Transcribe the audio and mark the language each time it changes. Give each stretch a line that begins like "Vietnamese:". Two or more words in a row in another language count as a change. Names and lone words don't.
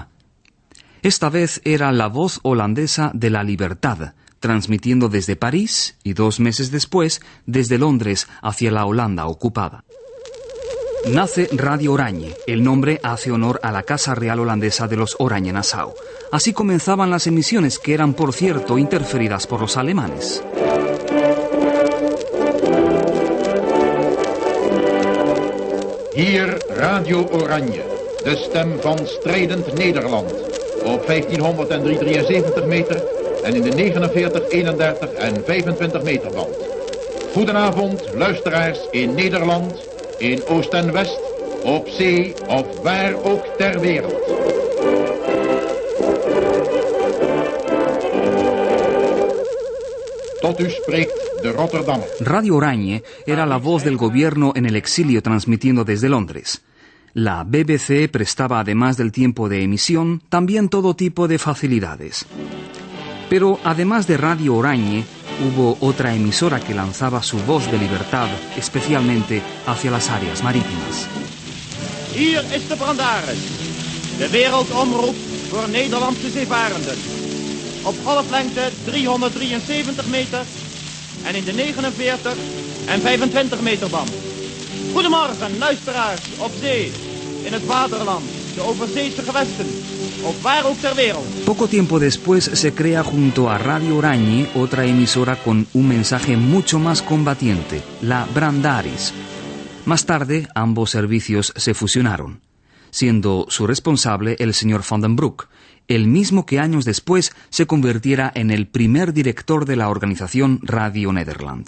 Spanish: Esta vez era la voz holandesa de la libertad, transmitiendo desde París y 2 meses después desde Londres hacia la Holanda ocupada. Nace Radio Oranje. El nombre hace honor a la Casa Real Holandesa de los Oranje-Nassau. Así comenzaban las emisiones que eran, por cierto, interferidas por los alemanes.
Dutch: Hier Radio Oranje, de stem van strijdend Nederland. Op 1573 meter en in de 49, 31 en 25 meter band. Goedenavond, luisteraars in Nederland, in Oost en West, op zee of waar ook ter wereld. Tot u spreekt de Rotterdammer.
Spanish: Radio Oranje era la voz del gobierno en el exilio transmitiendo desde Londres. La BBC prestaba, además del tiempo de emisión, también todo tipo de facilidades. Pero además de Radio Oranje, hubo otra emisora que lanzaba su voz de libertad, especialmente hacia las áreas marítimas.
Dutch: Hier is de Brandaris, de wereldomroep voor Nederlandse zeevarenden. Op golflengte 373 meter en in de 49 en 25 meter band. Goedemorgen, luisteraars op zee, in het vaderland, de overzeese gewesten, of waar ook ter wereld.
Spanish: Poco tiempo después se crea junto a Radio Oranje otra emisora con un mensaje mucho más combatiente, la Brandaris. Más tarde, ambos servicios se fusionaron, siendo su responsable el señor Van den Broek, el mismo que años después se convirtiera en el primer director de la organización Radio Nederland.